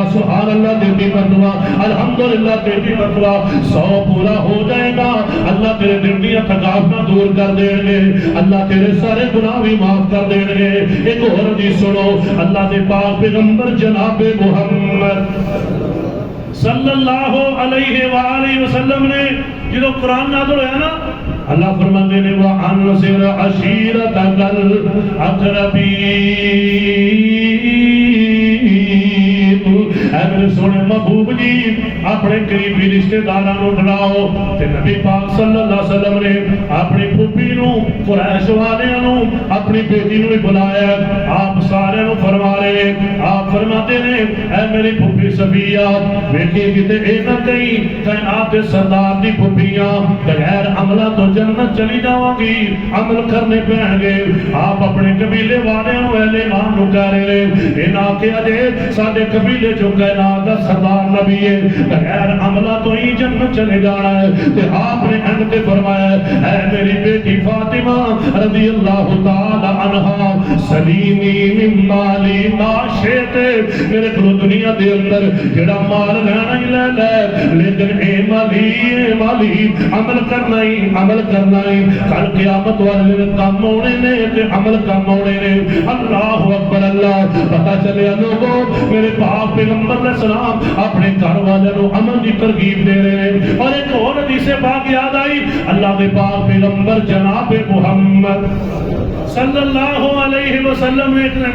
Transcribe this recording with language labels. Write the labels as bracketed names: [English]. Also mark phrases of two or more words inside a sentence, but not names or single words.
[Arabic] سبحان اللہ [Urdu] 33 مرتبہ الحمدللہ 33 مرتبہ 100 پورا ہو جائے گا [Punjabi] اللہ تیرے دل دی تھکاوٹاں دور کر دیں گے اللہ تیرے سارے گناہ بھی معاف کر دیں گے ایک اور حدیث سنو اللہ دے پاک پیغمبر جناب محمد [Arabic] صلی اللہ علیہ وآلہ وسلم [Punjabi] نے جدو قرآن نازل ہویا نا اللہ فرماتے نے [Arabic] وَأَنْذِرْ عَشِيرَتَكَ الْأَقْرَبِينَ [Punjabi] اے میرے سونے محبوب جی اپنے قریبی رشتہ داراں ڈراؤ تے نبی پاک [Arabic] صلی اللہ علیہ وسلم [Punjabi] نے اپنی پھوپھی نو قریش والیاں نو اپنی بیٹی نو بلایا آپ سارے نو فرما رہے آپ فرماتے نے اے میری پھوپھی صفیہ بیٹی کتے اے نہ کہیں کہ آپ دے سردار دی پھوپھیاں بغیر عملہ تو جنت چلی جاواں گی عمل کرنے پہن گے آپ اپنے قبیلے والیاں نو اہل ایمان نو کہہ رہے اے نہ کہ اجے ساڈے قبیلے جو کائنات دا سردار نبی ہے بغیر عملہ تو ہی جنت چلے جانا ہے تے آپ نے اینڈ تے فرمایا اے میری بیٹی فاطمہ [Arabic] رضی اللہ تعالی عنہا سلینی من مالی ما شئت [Punjabi] میرے کو دنیا دے اندر جڑا مال لینا ہی لے لے لیکن اے مالی عمل کرنا ہی کل قیامت والے دن کام ہونے نے تے عمل کام ہونے نے [Arabic] اللہ اکبر [Urdu] اللہ پتہ چلے لوگوں میرے پاک پیغمبر [Arabic] علیہ السلام [Urdu] اپنے گھر والوں کو عمل کی ترغیب دے رہے ہیں اور ایک اور حدیث پاک یاد آئی اللہ کے پاک پیغمبر جناب محمد [Arabic] صلی اللہ علیہ وسلم [Urdu] نے